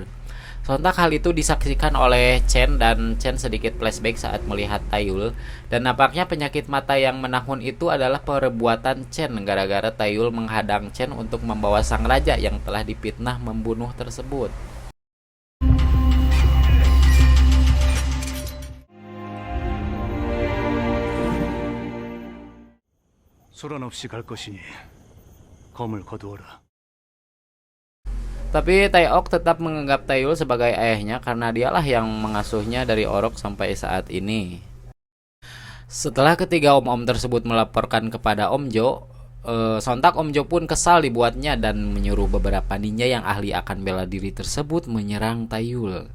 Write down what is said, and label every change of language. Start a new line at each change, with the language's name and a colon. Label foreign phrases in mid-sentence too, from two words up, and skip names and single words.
Indonesian: Sontak hal itu disaksikan oleh Chen dan Chen sedikit flashback saat melihat Taeyul, dan nampaknya penyakit mata yang menahun itu adalah perbuatan Chen gara-gara Taeyul menghadang Chen untuk membawa sang raja yang telah dipitnah membunuh tersebut.
Korean: 소란 없이 갈 것이니 검을 거두어라.
Indonesian: Tapi Taeok tetap menganggap Taeyul sebagai ayahnya karena dialah yang mengasuhnya dari orok sampai saat ini. Setelah ketiga om-om tersebut melaporkan kepada Om Jo, sontak Om Jo pun kesal dibuatnya dan menyuruh beberapa ninja yang ahli akan bela diri tersebut menyerang Taeyul.